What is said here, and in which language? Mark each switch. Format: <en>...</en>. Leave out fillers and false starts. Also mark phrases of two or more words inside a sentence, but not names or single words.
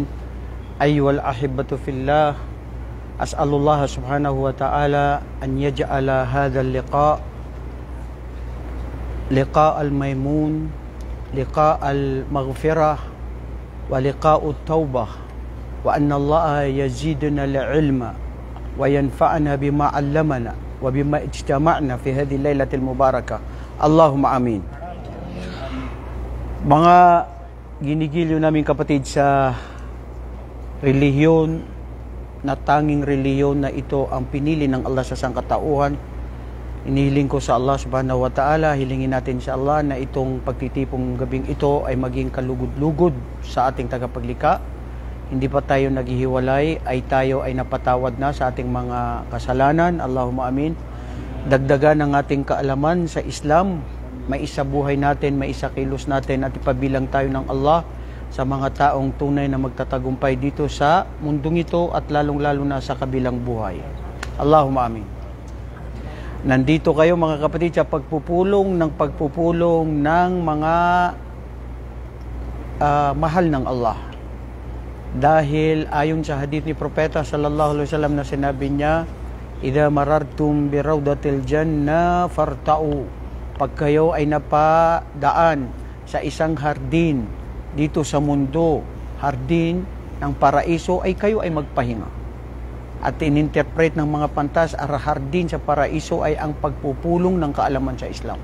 <ar>أيها الأحبة في الله، أسأل الله سبحانه وتعالى أن يجعل هذا اللقاء لقاء الميمون، لقاء المغفرة، ولقاء التوبة، وأن الله يزيدنا العلم وينفعنا بما علمنا وبما اجتمعنا في هذه الليلة المباركة. اللهم آمين.</ar> <tl>Mga ginigilyo namin kapatid sa relihiyon, na tanging relihiyon na ito ang pinili ng Allah sa sangkatauhan, inihiling ko sa Allah</tl> <ar>سبحانه وتعالى,</ar> <tl>hilingin natin sa Allah na itong pagtitipong gabing ito ay maging kalugod-lugod sa ating tagapaglikha. Hindi pa tayo naghihiwalay, ay tayo ay napatawad na sa ating mga kasalanan.</tl> <ar>اللهم آمين.</ar> <tl>Dagdagan ang ating kaalaman sa Islam, maisabuhay natin, maisakilos natin at ipabilang tayo ng Allah sa mga taong tunay na magtatagumpay dito sa mundong ito at lalong-lalo na sa kabilang buhay.</tl> <ar>اللهم آمين.</ar> <tl>Nandito kayo mga kapatid sa pagpupulong ng mga mahal ng Allah. Dahil ayon sa hadith ni Propeta</tl> <ar>صلى الله عليه وسلم</ar> <tl>na sinabi niya,</tl> <ar>"إذا مررتم بروضة الجنة فارتعوا."</ar> <tl>Pag kayo ay napadaan sa isang hardin dito sa mundo, hardin ng paraiso, ay kayo ay magpahinga. At ininterpret ng mga pantas, hardin sa paraiso ay ang pagpupulong ng kaalaman sa Islam.</tl>